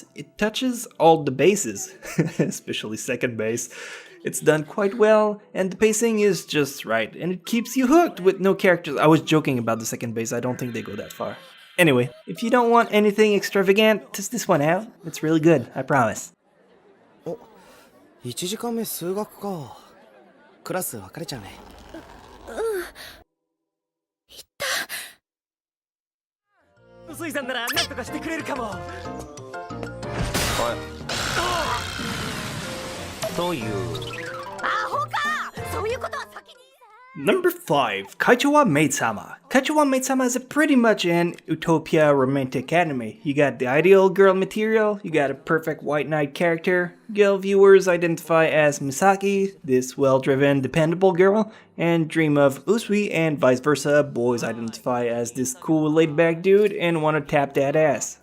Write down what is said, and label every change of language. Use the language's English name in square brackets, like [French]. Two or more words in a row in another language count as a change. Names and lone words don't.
[English] It touches all the bases, especially second base. It's done quite well, and the pacing is just right, and it keeps you hooked with no characters. I was joking about the second base, I don't think they go that far. Anyway, if you don't want anything extravagant, test this one out. It's really good, I promise. [Japanese] お、1時間目数学か。クラス分かれちゃうね。薄井さんなら何とかしてくれるかも。という。アホか。そういうことは先に。 [English] Number 5, Kaicho wa Maid-sama. Kaicho wa Maid-sama is pretty much an utopia romantic anime. You got the ideal girl material, you got a perfect white knight character, girl viewers identify as Misaki, this well-driven, dependable girl, and dream of Usui, and vice versa, boys identify as this cool laid-back dude and want to tap that ass.